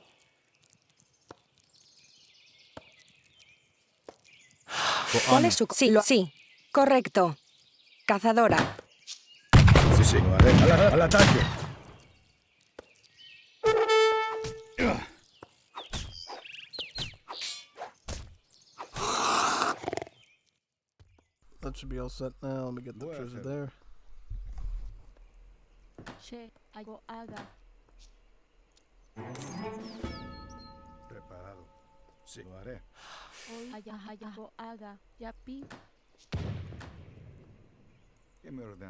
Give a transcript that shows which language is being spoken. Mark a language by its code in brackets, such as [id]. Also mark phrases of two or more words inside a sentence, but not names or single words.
[es] ¿Cuál es su... Sí, correcto. Cazadora. Sí, lo haré. Al ataque. [en] That should be all set now. Let me get the [es] Voy a [en] treasure [es] hacerlo. [en] there. [es] Preparado. Sí, lo haré. ¿Qué me ordena?